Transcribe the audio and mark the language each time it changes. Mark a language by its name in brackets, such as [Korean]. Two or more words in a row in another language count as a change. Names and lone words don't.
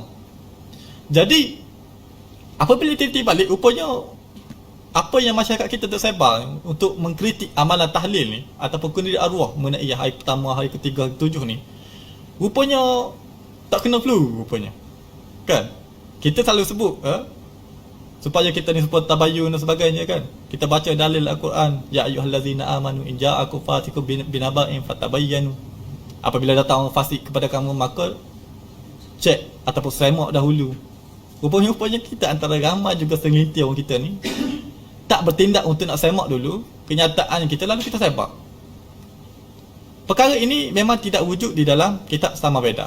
[Malay] Jadi apabila teliti balik, rupanya apa yang masyarakat kita tersebar untuk mengkritik amalan tahlil ni ataupun kenduri arwah mengenai hari pertama, hari ketiga, hari ketujuh ni, rupanya tak kena flu rupanya, kan? Kita selalu sebut supaya kita ni supaya tabayyun dan sebagainya, kan? Kita baca dalil Al-Quran, [Arabic] يا أيها الذين آمنوا إن جاءكم فاسق بنبإ فتبينوا. [Malay] Apabila datang orang fasik kepada kamu, maka cek ataupun semak dahulu. Rupanya kita antara ramai juga segelintir orang kita ni tak bertindak untuk nak semak dulu kenyataan kita, lalu kita sebar. Perkara ini memang tidak wujud di dalam kitab Samaveda.